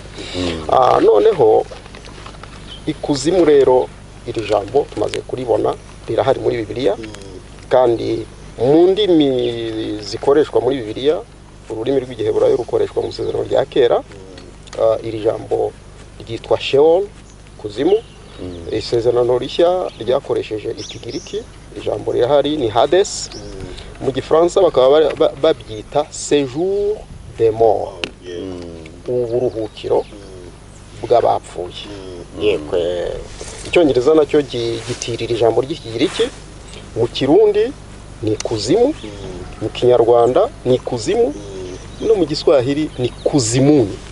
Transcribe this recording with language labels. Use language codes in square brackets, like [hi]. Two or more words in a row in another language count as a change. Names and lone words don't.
[rw] Noneho ikuzimu rero iri jambo tumaze kuribona rirahari muri Bibiliya, kandi mu ndimi zikoreshwa muri Bibiliya ururimi rw'Igiheburayo rukoreshwa mu isezerano rya kera. Iri jambo ryitwa Sheol, kuzimu. Isezerano rishya ryakoresheje Ikigiriki, ijambo rirahari ni Hades. Mu Gifaransa bakaba babyita [fr] séjour des morts, [rw] uburuhukiro bw'abapfuye. Icyongereza nacyo gitirira ijambo ry'Ikigiriki. Mu Kirundi ni kuzimu, mu Kinyarwanda ni kuzimu, no mu Giswahili ni kuzimuni.